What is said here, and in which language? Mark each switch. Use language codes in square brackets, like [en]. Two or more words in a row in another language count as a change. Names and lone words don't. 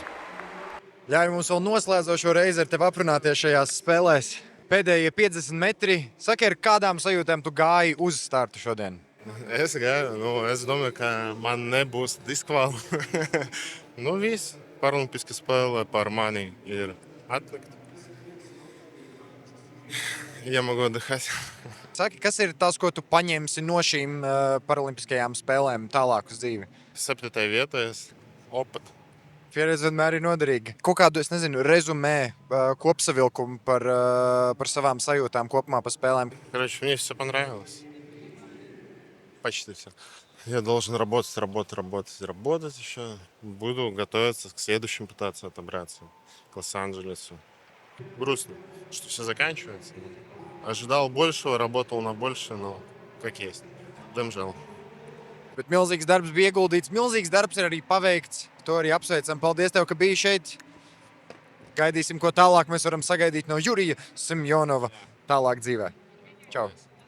[lv] Ļauj mums vēl noslēdzošo reizi ar tevi aprunāties šajās spēlēs. Pēdējie 50 metri. Saki, ar kādām sajūtām tu gāji uz startu šodien? Es gāju, es domāju, ka man nebūs diskvāla. Viss paralimpiska spēle par mani ir atlikta. [ru] Я могу отдыхать. [lv] Saki, kas ir tas, ko tu paņemsi no šīm paralimpiskajām spēlēm tālāk uz dzīvi? 7. vietā es опыт. Pieredze vienmēr ir noderīga. Kaut kādu, es nezinu, резюме, kopsavilkumu par savām sajūtām kopumā par spēlēm. [ru] Короче, мне все понравилось. Почти все. Я должен работать еще. Буду готовиться к следующим, пытаться отобраться к Лос-Анджелесу. Грустно, что все заканчивается. Ожидал большего, работал на больше, но как есть. [lv] Diemžēl. Bet milzīgs darbs bija ieguldīts, milzīgs darbs ir arī paveikts. To arī apsveicam. Paldies tev, ka biji šeit. Gaidīsim, ko tālāk mēs varam sagaidīt no Jurija Simjonova tālāk dzīvē. Čau!